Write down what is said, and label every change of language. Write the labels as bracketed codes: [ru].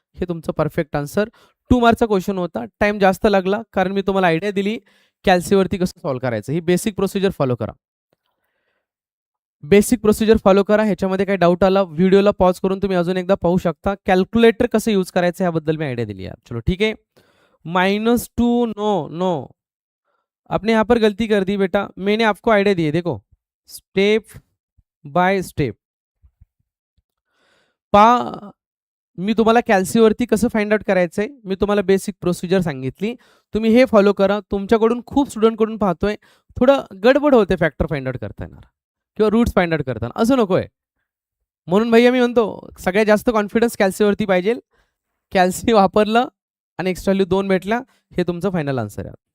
[mr] हे तुमचं perfect answer. 2 मार्कचा question होता. टाइम जास्त लागला कारण मी तुम्हाला आयडिया दिली कॅल्सीवरती कसं सॉल्व्ह करायचं. ही बेसिक प्रोसिजर फॉलो करा. बेसिक प्रोसिजर फॉलो करा. ह्याच्यामध्ये काही डाऊट आला व्हिडिओला पॉज करून तुम्ही अजून एकदा पाहू शकता. कॅल्क्युलेटर कसं यूज करायचं याबद्दल मी आयडिया दिली यार. [hi] चलो ठीक है. -2 नो आपने यहाँ पर गलती कर दी बेटा. मैंने आपको आइडिया दी है, देखो स्टेप बाय स्टेप. [mr] पा मी तुम्हाला कॅल्सीवरती कसं फाइंड आउट करायचंय मी तुम्हाला बेसिक प्रोसिजर सांगितली. तुम्ही हे फॉलो करा. तुमच्याकडून खूप स्टुडंटकडून पाहतोय थोडं गडबड होते फॅक्टर फाइंड आउट करताना किंवा रूट्स फाइंड आउट करताना. असं नकोय. म्हणून भैया मी म्हणतो सगळ्यात जास्त कॉन्फिडन्स कॅल्सीवरती पाहिजे. कॅल्सी वापरलं आणि एक्स्ट्रा व्हॅल्यू 2 भेटला, हे तुमचं फायनल आन्सर आहे.